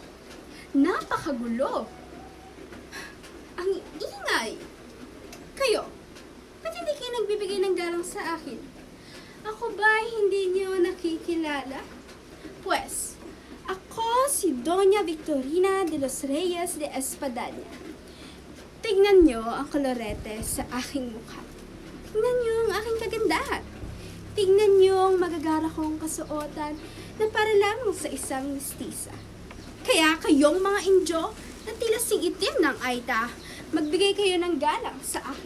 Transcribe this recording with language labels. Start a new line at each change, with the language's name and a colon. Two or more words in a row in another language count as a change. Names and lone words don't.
Filipino: Napakagulo. Ang ingay. Kayo, ba't hindi kayo nagbibigay ng galang sa akin? Ako ba hindi niyo nakikilala? Pues, ako si Doña Victorina de los Reyes de Espadaña. Tignan niyo ang kolorete sa aking mukha. Tignan niyo ang aking kagandahan. Tignan niyo ang magagara kong kasuotan na para lamang sa isang mestiza. Kaya kayong mga Indyo na tila singitim ng Aita, magbigay kayo ng galang sa akin.